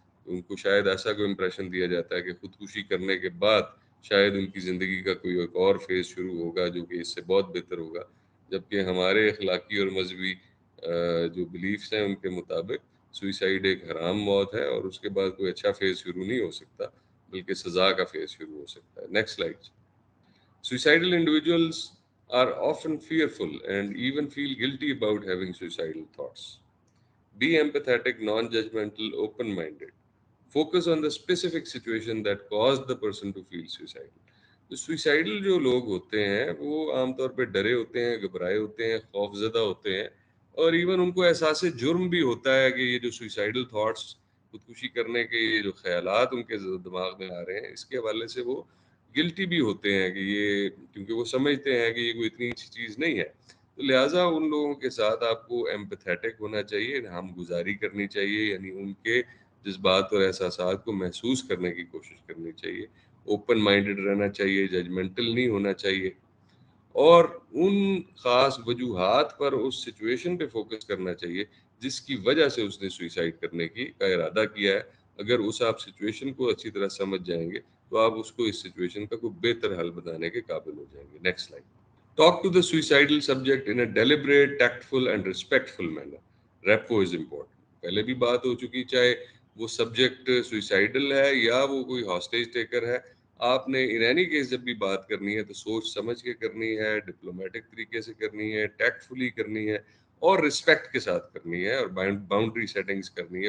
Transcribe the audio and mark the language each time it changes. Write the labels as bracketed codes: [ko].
[ur] ان کو شاید ایسا کوئی امپریشن دیا جاتا ہے کہ خودکشی کرنے کے بعد شاید ان کی زندگی کا کوئی ایک اور فیز شروع ہوگا جو کہ اس سے بہت بہتر ہوگا، جبکہ ہمارے اخلاقی اور مذہبی جو بلیفس ہیں ان کے مطابق سوئسائڈ ایک حرام موت ہے، اور اس کے بعد کوئی اچھا فیز شروع نہیں ہو سکتا بلکہ سزا کا فیز شروع ہو سکتا ہے. Next slide. [en] Suicidal individuals are often fearful and even feel guilty about having suicidal thoughts. Be empathetic, non-judgmental, open-minded. Focus on the specific situation that caused the person to feel suicidal. [ur] تو suicidal جو لوگ ہوتے ہیں وہ عام طور پہ ڈرے ہوتے ہیں، گھبرائے ہوتے ہیں، خوف زدہ ہوتے ہیں، اور ایون ان کو احساس جرم بھی ہوتا ہے کہ یہ جو سوئسائڈل تھاٹس، خودکشی کرنے کے یہ جو خیالات ان کے دماغ میں آ رہے ہیں، اس کے حوالے سے وہ گلٹی بھی ہوتے ہیں کہ یہ، کیونکہ وہ سمجھتے ہیں کہ یہ کوئی اتنی اچھی چیز نہیں ہے. تو لہٰذا ان لوگوں کے ساتھ آپ کو ایمپیتھیٹک ہونا چاہیے، ہم گزاری کرنی چاہیے، یعنی ان کے جذبات اور احساسات کو محسوس کرنے کی کوشش کرنی چاہیے. اوپن مائنڈڈ رہنا چاہیے، ججمنٹل نہیں ہونا چاہیے، اور ان خاص وجوہات پر اس سچویشن پہ فوکس کرنا چاہیے جس کی وجہ سے اس نے سوئسائڈ کرنے کا ارادہ کیا ہے. اگر اس آپ سچویشن کو اچھی طرح سمجھ جائیں گے تو آپ اس کو اس سچویشن کا کوئی بہتر حل بتانے کے قابل ہو جائیں گے. Next slide. [en] Talk to the suicidal subject in a deliberate, tactful and respectful manner. Repo is important. [ur] پہلے بھی بات ہو چکی، چاہے وہ سبجیکٹ سوئسائڈل ہے یا وہ کوئی ہاسٹیج ٹیکر ہے، آپ نے ان اینی کیس جب بھی بات کرنی ہے تو سوچ سمجھ کے کرنی ہے، ڈپلومیٹک طریقے سے کرنی ہے، ٹیکٹفلی کرنی ہے، اور رسپیکٹ کے ساتھ کرنی ہے، اور باؤنڈری سیٹنگز کرنی ہے.